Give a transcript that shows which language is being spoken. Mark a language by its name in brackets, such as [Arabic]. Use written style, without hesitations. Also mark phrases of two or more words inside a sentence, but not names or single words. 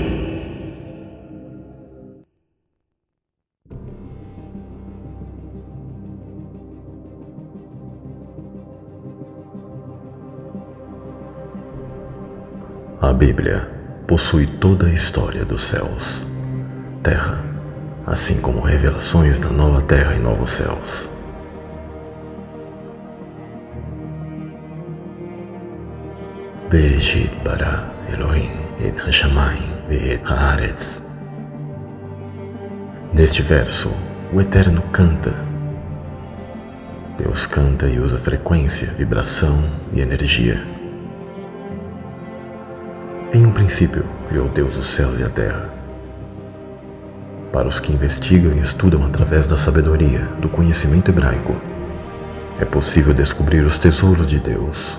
[Portuguese] A Bíblia possui toda a história dos céus, terra, assim como revelações da nova terra e novos céus. [Hebrew] בראשית ברא אלוהים את השמים ואת הארץ. [Portuguese] Neste verso, o Eterno canta. Deus canta e usa frequência, vibração e energia. Em um princípio, criou Deus os céus e a terra. Para os que investigam e estudam através da sabedoria, do conhecimento hebraico, é possível descobrir os tesouros de Deus.